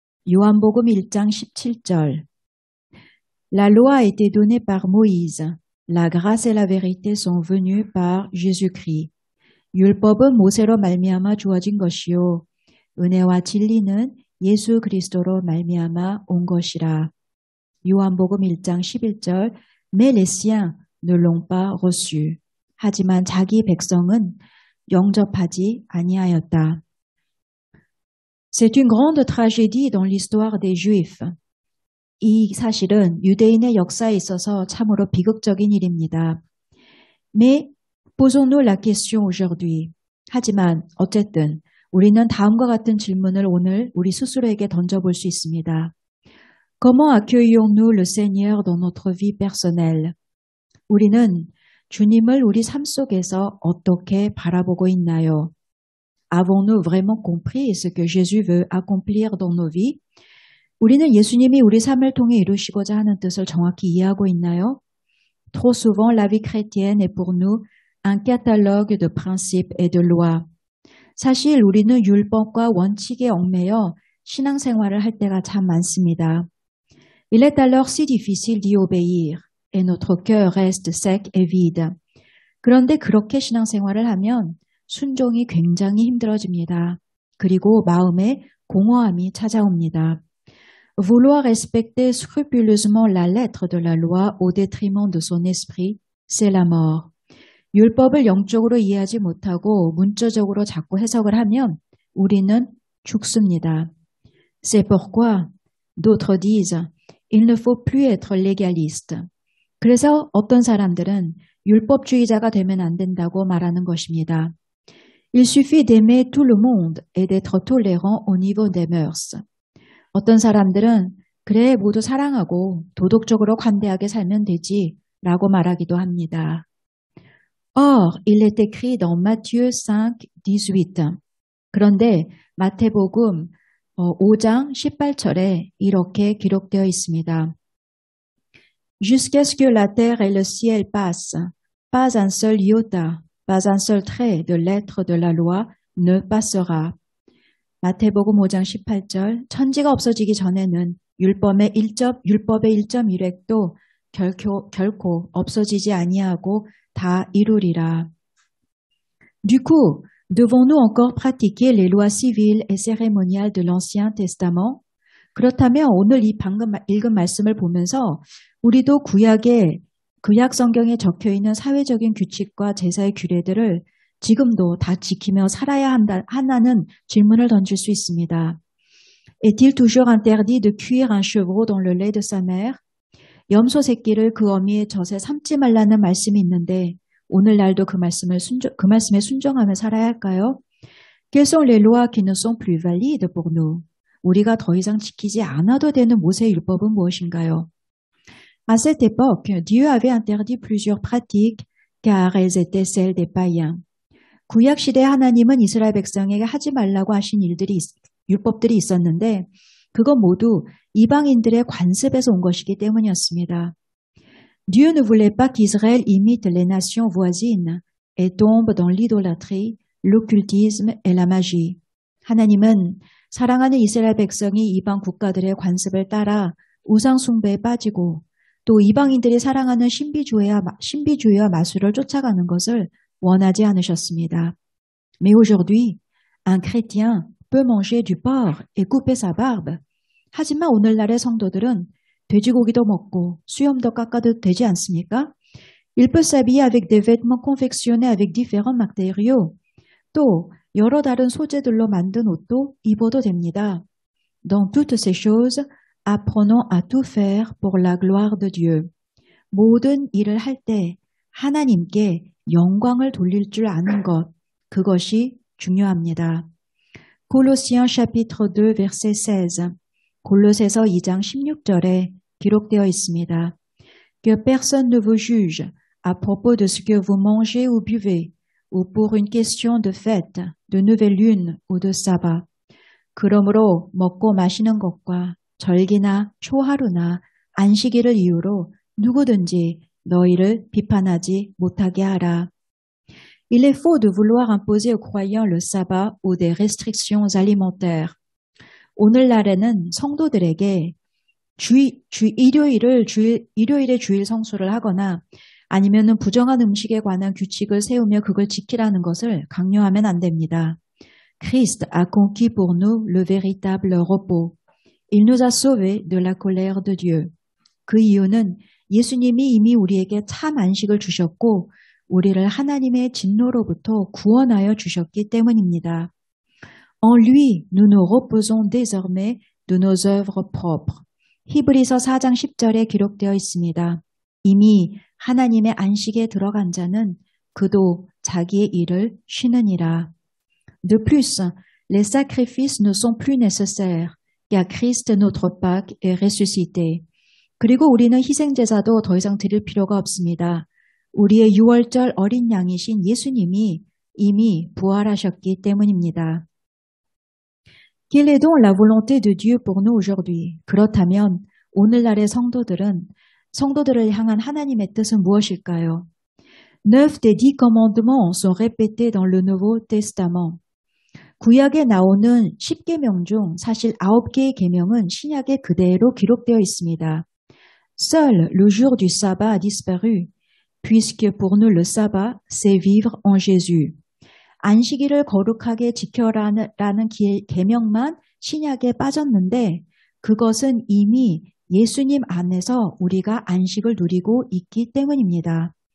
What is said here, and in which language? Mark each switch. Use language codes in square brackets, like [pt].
[ko] 요한복음 1장 17절. [fr] La loi a été donnée par Moïse. La grâce et la vérité sont venues par Jésus-Christ. [ko] 율법은 모세로 말미암아 주어진 것이요 은혜와 진리는 예수 그리스도로 말미암아 온 것이라. 요한복음 1장 11절. [fr] Mais les siens ne l'ont pas reçu. [ko] 하지만 자기 백성은 영접하지 아니하였다. [fr] C'est une grande tragédie dans l'histoire des Juifs. [ko] 이 사실은 유대인의 역사에 있어서 참으로 비극적인 일입니다. [fr] Mais posons-nous la question aujourd'hui. [ko] 하지만 어쨌든 우리는 다음과 같은 질문을 오늘 우리 스스로에게 던져볼 수 있습니다. [fr] Comment accueillons-nous le Seigneur dans notre vie personnelle? [ko] 우리는 주님을 우리 삶 속에서 어떻게 바라보고 있나요? [fr] Avons-nous vraiment compris ce que Jésus veut accomplir dans nos vies? [ko] 우리는 예수님이 우리 삶을 통해 이루시고자 하는 뜻을 정확히 이해하고 있나요? [fr] Trop souvent, la vie chrétienne est pour nous un catalogue de principes et de lois. [ko] 사실 우리는 율법과 원칙에 얽매여 신앙생활을 할 때가 참 많습니다. [fr] Il est alors si difficile d'y obéir et notre cœur reste sec et vide. [ko] 그런데 그렇게 신앙생활을 하면 순종이 굉장히 힘들어집니다. 그리고 마음에 공허함이 찾아옵니다. [fr] Vouloir respecter scrupuleusement la lettre de la loi au détriment de son esprit, c'est la mort. [ko] 율법을 영적으로 이해하지 못하고 문자적으로 자꾸 해석을 하면 우리는 죽습니다. [fr] C'est pourquoi d'autres disent il ne faut plus être légaliste. [ko] 그래서 어떤 사람들은 율법주의자가 되면 안 된다고 말하는 것입니다. [fr] Il suffit d'aimer tout le monde et d'être tolérant au niveau des mœurs. [ko] 어떤 사람들은 그래 모두 사랑하고 도덕적으로 관대하게 살면 되지 라고 말하기도 합니다. [fr] Or, il est écrit dans Matthieu 5, 18. [ko] 그런데 마태복음 5장 18절에 이렇게 기록되어 있습니다. [fr] Jusqu'à ce que la terre et le ciel passent, pas un seul iota, pas un seul trait de lettre de la loi ne passera. [ko] 마태복음 5장 18절, 천지가 없어지기 전에는 율법의 1.1획도 결코 없어지지 아니하고 다 이루리라. [fr] Du coup, devons-nous encore pratiquer les lois civiles et cérémoniales de l'Ancien Testament? [ko] 그렇다면 오늘 이 방금 읽은 말씀을 보면서 우리도 구약 성경에 적혀있는 사회적인 규칙과 제사의 규례들을 지금도 다 지키며 살아야 하나는 질문을 던질 수 있습니다. [fr] Est-il toujours interdit de cuire un chevreau dans le lait de sa mère? [ko] 염소 새끼를 그 어미의 젖에 삶지 말라는 말씀이 있는데 오늘날도 그 말씀에 순종하며 살아야 할까요? [fr] Quelles sont les lois qui ne sont plus valides pour nous? [ko] 우리가 더 이상 지키지 않아도 되는 모세의 율법은 무엇인가요? [fr] À cette époque, Dieu avait interdit plusieurs pratiques car elles étaient celles des païens. [ko] 구약 시대 하나님은 이스라엘 백성에게 하지 말라고 하신 율법들이 있었는데 그건 모두 이방인들의 관습에서 온 것이기 때문이었습니다. [fr] Dieu ne voulait pas qu'Israël imite les nations voisines et tombe dans l'idolâtrie, l'occultisme et la magie. [ko] 하나님은 사랑하는 이스라엘 백성이 이방 국가들의 관습을 따라 우상 숭배에 빠지고 또 이방인들이 사랑하는 신비주의와 마술을 쫓아가는 것을 원하지 않으셨습니다. [fr] Mais aujourd'hui, un chrétien peut manger du porc et couper sa barbe. [ko] 하지만 오늘날의 성도들은 돼지고기도 먹고 수염도 깎아도 되지 않습니까? [fr] Il peut s'habiller avec des vêtements confectionnés avec différents matériaux. [ko] 또 여러 다른 소재들로 만든 옷도 입어도 됩니다. [fr] Dans toutes ces choses, apprenons à tout faire pour la gloire de Dieu. [ko] 모든 일을 할 때 하나님께 영광을 돌릴 줄 아는 것, 그것이 중요합니다. [fr] Colossiens chapitre 2 verset 16. [ko] 골로새서 2장 16절에 기록되어 있습니다. [fr] Que personne ne vous juge à propos de ce que vous mangez ou buvez, ou pour une question de fête, de nouvelle lune ou de sabbat. [ko] 그러므로 먹고 마시는 것과 절기나 초하루나 안식일을 이유로 누구든지 너희를 비판하지 못하게 하라. [fr] Il est faux de vouloir imposer aux croyants le sabbat ou des restrictions alimentaires. [ko] 오늘날에는 성도들에게 일요일에 주일 성수를 하거나 아니면은 부정한 음식에 관한 규칙을 세우며 그걸 지키라는 것을 강요하면 안 됩니다. [fr] Christ a conquis pour nous le véritable repos. Il nous a sauvés de la colère de Dieu. [ko] 그 이유는 예수님이 이미 우리에게 참 안식을 주셨고 우리를 하나님의 진노로부터 구원하여 주셨기 때문입니다. [fr] En lui, nous nous reposons désormais de nos œuvres propres. [ko] 히브리서 4장 10절에 기록되어 있습니다. 이미 하나님의 안식에 들어간 자는 그도 자기의 일을 쉬느니라. [fr] De plus, les sacrifices ne sont plus nécessaires, car Christ notre Pâque est ressuscité. [ko] 그리고 우리는 희생제사도 더 이상 드릴 필요가 없습니다. 우리의 유월절 어린 양이신 예수님이 이미 부활하셨기 때문입니다. [fr] Quelle est donc la volonté de Dieu pour nous aujourd'hui? [ko] 그렇다면 오늘날의 성도들을 향한 하나님의 뜻은 무엇일까요? [fr] 9 des 10 commandements sont répétés dans le Nouveau Testament. [ko] 구약에 나오는 10계명 중 사실 9개의 계명은 신약에 그대로 기록되어 있습니다. [fr] Seul le jour du sabbat a disparu, puisque pour nous le sabbat, c'est vivre en Jésus. [ko] 안식일을 거룩하게 지켜라는 계명만 신약에 빠졌는데 그것은 이미 예수님 안에서 우리가 안식을 누리고 있기 때문입니다.